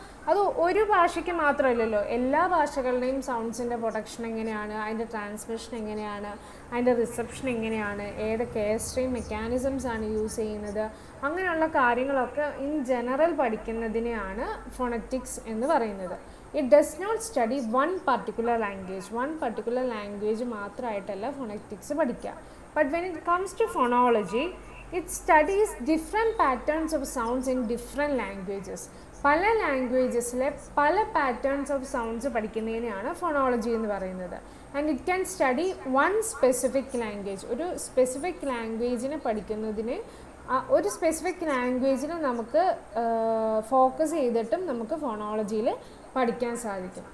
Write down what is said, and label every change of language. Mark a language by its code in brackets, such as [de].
[ml] അത് ഒരു ഭാഷയ്ക്ക് മാത്രമല്ലല്ലോ, എല്ലാ ഭാഷകളുടെയും സൗണ്ട്സിൻ്റെ പ്രൊഡക്ഷൻ എങ്ങനെയാണ്, അതിൻ്റെ ട്രാൻസ്മിഷൻ എങ്ങനെയാണ്, അതിൻ്റെ റിസപ്ഷൻ എങ്ങനെയാണ്, ഏതൊക്കെ എയർ സ്ട്രീം മെക്കാനിസംസ് ആണ് യൂസ് ചെയ്യുന്നത്, അങ്ങനെയുള്ള കാര്യങ്ങളൊക്കെ ഇൻ ജനറൽ പഠിക്കുന്നതിനെയാണ് ഫോണറ്റിക്സ് എന്ന് പറയുന്നത്. [en] It does not study one particular language [ml] മാത്രമായിട്ടല്ല phonetics പഠിക്കുക. [en] But when it comes to phonology, it studies different patterns of sounds in different languages. [ml] പല ലാംഗ്വേജസിലെ പല പാറ്റേൺസ് ഓഫ് സൗണ്ട്സ് പഠിക്കുന്നതിനെയാണ് ഫോണോളജി എന്ന് പറയുന്നത്. [en] And it can study one specific language. [ml] ഒരു specific ലാംഗ്വേജിനെ പഠിക്കുന്നതിന് ഒരു specific ലാംഗ്വേജിൽ നമുക്ക് ഫോക്കസ് ചെയ്തിട്ടും നമുക്ക് ഫോണോളജിയിൽ പഠിക്കാൻ സാധിക്കും.